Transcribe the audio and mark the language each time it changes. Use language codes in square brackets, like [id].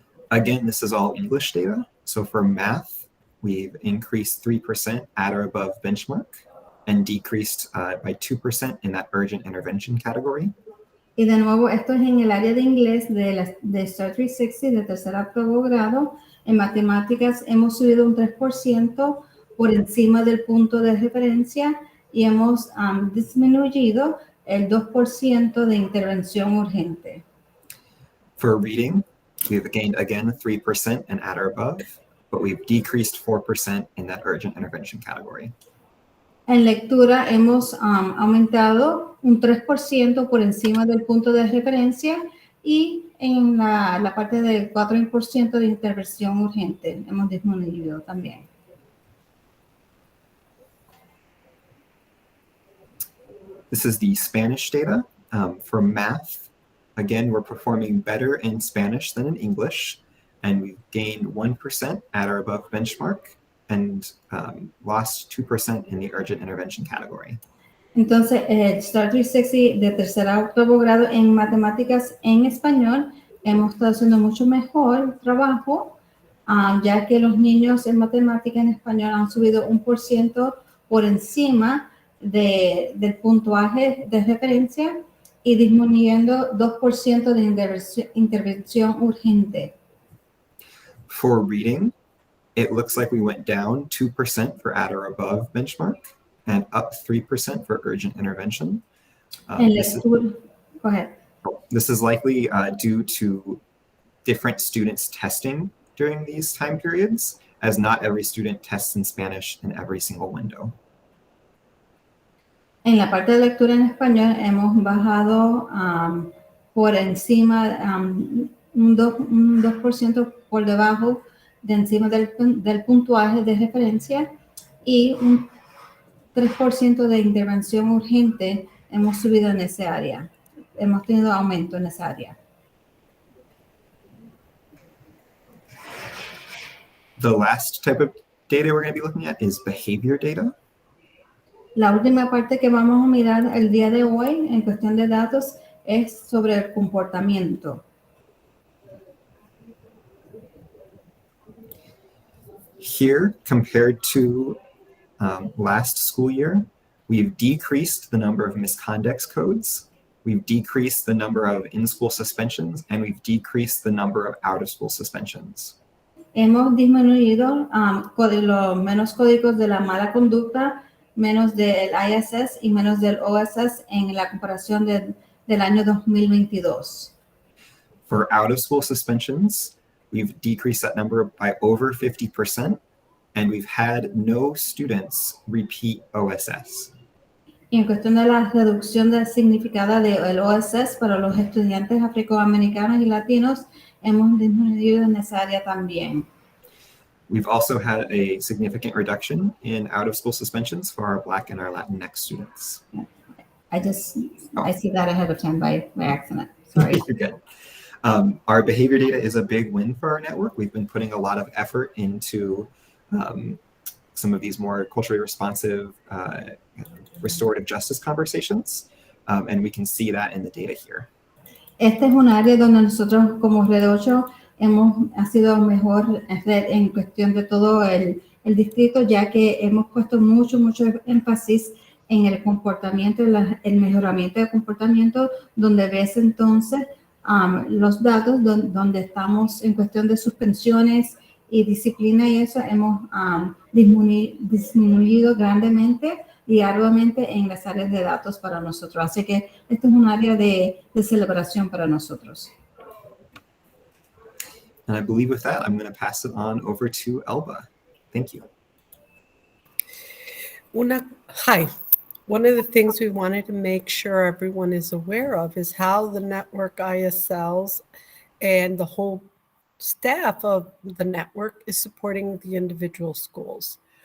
[en] Again, this is all English data. So for math, we've increased 3% at or above benchmark and decreased by 2% in that urgent intervention category. [es] Y de nuevo, esto es en el área de inglés de STAR 360 de tercer a octavo grado. En matemáticas hemos subido un 3% por encima del punto de referencia y hemos disminuido el 2% de intervención urgente. [en] For reading, we've gained again 3% and at or above, but we've decreased 4% in that urgent intervention category. [es] En lectura hemos aumentado un 3% por encima del punto de referencia y en la parte del 4% de intervención urgente hemos disminuido también. [en] This is the Spanish data. For math, again, we're performing better in Spanish than in English, and we've gained 1% at or above benchmark and lost 2% in the urgent intervention category. [es] Entonces, el Start 360 de tercer a octavo grado en matemáticas en español, hemos estado haciendo mucho mejor trabajo, ya que los niños en matemáticas en español han subido 1% por encima del puntuaje de referencia y disminuyendo 2% de intervención urgente. [en] For reading, it looks like we went down 2% for at or above benchmark and up 3% for urgent intervention. [es] En lectura, [en] go ahead. This is likely due to different students testing during these time periods, as not every student tests in Spanish in every single window. [es] En la parte de lectura en español hemos bajado por encima, un 2% por debajo de encima del puntuaje de referencia y un 3% de intervención urgente hemos subido en esa área. Hemos tenido aumento en esa área. [en] The last type of data we're going to be looking at is behavior data. [es] La última parte que vamos a mirar el día de hoy en cuestión de datos es sobre el comportamiento. [en] Here, compared to last school year, we've decreased the number of misconduct codes, we've decreased the number of in-school suspensions, and we've decreased the number of out-of-school suspensions. [es] Hemos disminuido los menos códigos de la mala conducta, menos del ISS y menos del OSS en la comparación del año 2022. [en] For out-of-school suspensions, we've decreased that number by over 50%, and we've had no students repeat OSS. [es] Y en cuestión de la reducción significada del OSS para los estudiantes afroamericanos y latinos, hemos disminuido en esa área también. [en] We've also had a significant reduction in out-of-school suspensions for our Black and our Latinx students. I see that ahead of time by accident. Sorry. You're good. Our behavior data is a big win for our network. We've been putting a lot of effort into some of these more culturally responsive restorative justice conversations, and we can see that in the data here. [es] Este es un área donde nosotros como Red 8 hemos sido mejor en cuestión de todo el distrito, ya que hemos puesto mucho énfasis en el comportamiento, el mejoramiento de comportamiento, donde ves entonces los datos donde estamos en cuestión de suspensiones y disciplina y eso hemos disminuido grandemente y arduamente en las áreas de datos para nosotros. Así que esto es un área de celebración para nosotros. [en] And I believe with that, I'm going to pass it on over to Elba. Thank you. Hi. One of the things we wanted to make sure everyone is aware of is how the network ISLs and the whole staff of the network is supporting the individual schools.